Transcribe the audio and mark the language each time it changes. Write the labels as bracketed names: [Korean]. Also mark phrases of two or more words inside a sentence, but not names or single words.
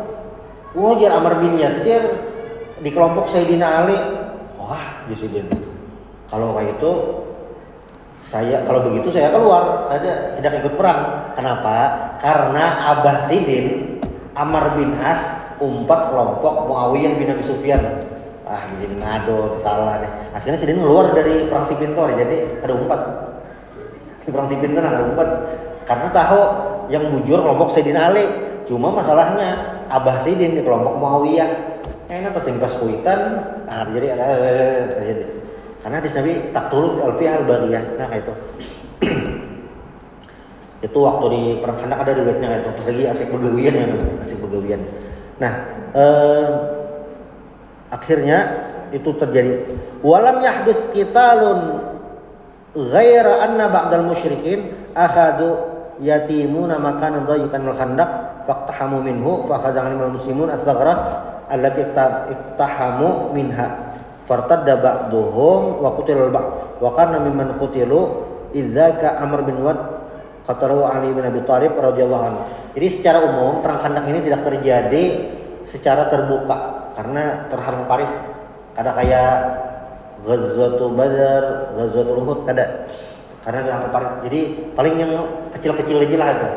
[Banjar] Wajar Amr bin Yasir di kelompok Sayyidina Ali. Wah, disiden. Kalau kayak itu kalau begitu saya keluar, saya tidak ikut perang. Kenapa? Karena Abah Sidin Amr bin As umpat kelompok Muawiyah bin Abi Sufyan. Jadi ngado, salah deh. Akhirnya Sidin keluar dari perang Siffin tuh, jadi kada umpat. Di perang Siffin tuh ada umpat. Karena tahu yang bujur kelompok Sayyidina Ali. Cuma masalahnya Abah Sidin di kelompok Muawiyah. Enak tertimpas kuitan, jadi ada terjadi. Karena hadis Nabi [Arabic] تقتل الفئة الباغية. [Banjar] Nah kayak itu. Itu waktu di perang Khandaq ada riwayatnya kayak itu. Pas lagi asik begawian ya, asik begawian. Nah, akhirnya itu terjadi. [Arabic] ولم يحدث قتال غير أن بعض المشركين أخذوا يتيممون مكانا ضيقا الخندق فاقتحموا منه فأخذ عن المسلمون الثغرة التي اقتحموا منها فارتد بعضهم وقتل البعض وكان ممن قتلوا إذاك عمرو بن ود قتله علي بن أبي طالب رضي الله عنه. [Banjar] Jadi secara umum perang Khandaq ini tidak terjadi secara terbuka karena terhalang parit. Kada kayak Ghazwatul Badar, Ghazwatul Uhud kada. Karena terhalang parit. Jadi paling yang kecil-kecil aja lah itu.